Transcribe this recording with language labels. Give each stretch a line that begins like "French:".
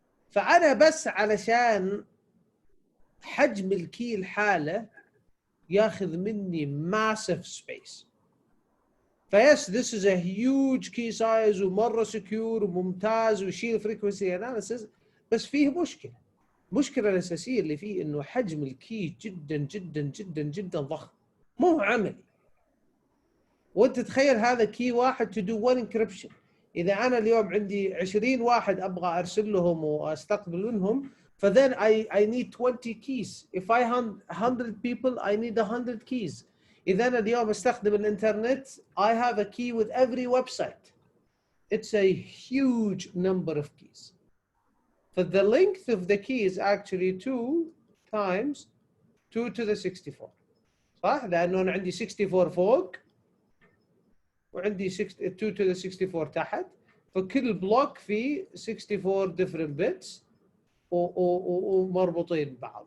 Arabic: فأنا بس علشان حجم الكي الحالة ياخذ مني
English: massive space. فيس this is a huge key size
Arabic: ومرة
English: secure
Arabic: وممتاز ويشيل
English: frequency analysis،
Arabic: بس فيه مشكلة. المشكلة الأساسية اللي فيه إنه حجم الكي جدا جدا جدا جدا ضخم، مو عملي. وأنت تخيل هذا كي واحد
English: to do one encryption.
Arabic: إذا أنا اليوم عندي 20 واحد أبغى أرسل لهم وأستقبل منهم، ف
English: then I need 20 keys. If I 100 people I need 100 keys.
Arabic: إذا أنا اليوم أستخدم الإنترنت
English: I have a key with every website. It's a huge number of keys. So the length of the key is actually 2 times 2 to the 64.
Arabic: صح؟ لأنه أنا عندي 64 فوق وعندي 2 to the 64 تحت، فكل بلوك فيه 64
English: different bits
Arabic: ومربوطين ببعض.